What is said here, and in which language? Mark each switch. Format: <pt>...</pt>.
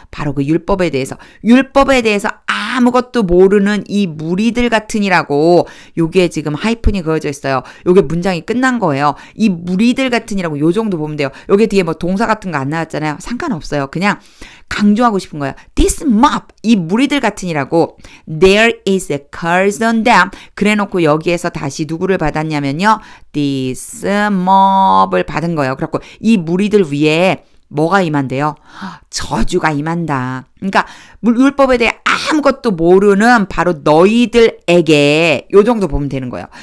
<ko>바로 그 율법에 대해서 아무것도 모르는 이 무리들 같으니라고 요게 지금 하이픈이 그어져 있어요. 요게 문장이 끝난 거예요. 이 무리들 같으니라고 요 정도 보면 돼요. 요게 뒤에 뭐 동사 같은 거 안 나왔잖아요. 상관없어요. 그냥 강조하고 싶은 거예요.</ko> <en>This mob,</en> <ko>이 무리들 같으니라고</ko> <en>There is a curse on them.</en> <ko>그래놓고 여기에서 다시 누구를 받았냐면요.</ko> <en>This mob</en> <ko>을 받은 거예요. 그래갖고 이 무리들 위에 뭐가 임한대요? 저주가 임한다. 그러니까 율법에 대해 아무것도 모르는 바로 너희들에게 요 정도 보면 되는 거예요.</ko>